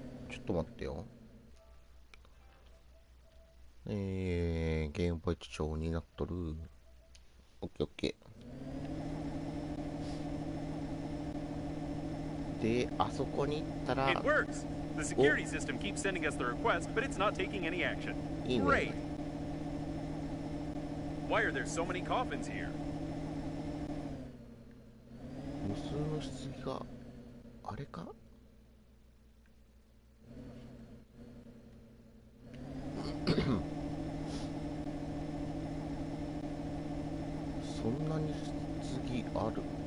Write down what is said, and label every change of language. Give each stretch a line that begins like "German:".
Japanese: ちょっと待ってよ。ゲームポイント帳になっとる。オッケーオッケー。で、あそこに行ったら、
English: It works. The security system keeps sending us the request, but it's not taking any action.
Japanese: いいね。
English: Great. Why are there so many coffins here?
Japanese: 無数の棺が、あれかそんなに棺ある？